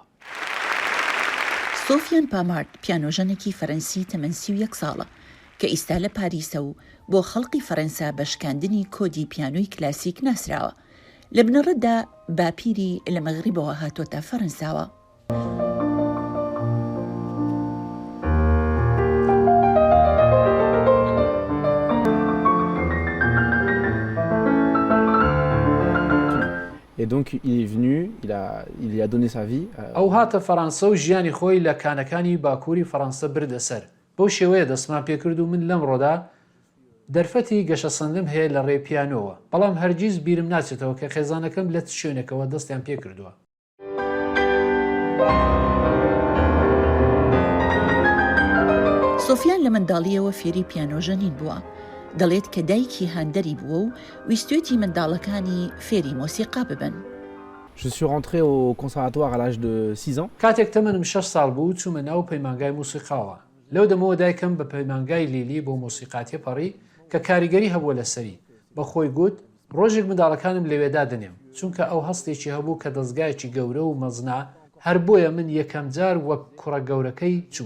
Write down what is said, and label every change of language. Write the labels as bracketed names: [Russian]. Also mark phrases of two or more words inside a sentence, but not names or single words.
[Central Kurdish] سۆفیان پامارد پیانۆژەنێکی فەرەنسی تەمەن 31 ساڵە کە ئیستا لە پاریسە و بۆ خەڵقی فەرەنسا بەشکاندنی کۆدی پیانۆی کلاسیک ناسراوە. لە بنەڕەتدا باپیری لە مەغریبەوە هاتۆتە فەرەنساوە. [French] Et donc il est venu, il y a donné sa vie. [Central Kurdish] ئەو هاتە فەڕەنسا و ژیانی خۆی لە کانەکانی باکووری فەڕەنسا بردە سەر. بۆ شێوەیە دەستمان پێکرد و من لەم ڕۆدا دەرفەتی گەشە سەندم هەیە لە ڕێ پیانۆوە، بەڵام هەرگیز بیرم ناچێتەوە کە خێزانەکەم لە شوێنێکەوە دەستیان پێکردووە. سۆفیان لە منداڵیەوە فێری پیانۆژەنین بووە. دەڵێت کە دایکی هاندەری بووە و ویستوێتی منداڵەکانی فێری مۆسیقا ببن. [French] Je suis rentré au conservatoire à l'âge de 6 ans. [Central Kurdish] کاتێک تەمەنم 6 ساڵ بوو چوومە ناو پەیمانگای موسیقاوە. لەو دەمەوە دایکم بە پەیمانگای لیلی بۆ مۆسیقاتیە پەڕی کە کاریگەری هەبووە لەسەری. بە خۆی گوت ڕۆژێک منداڵەکانم لەوێدا دەنێم، چونکە ئەو هەستێکی هەبوو کە دەستگایەکی گەورە و مەزنا هەر بۆیە من یەکەم جار وەک کوڕە گەورەکەی چوو.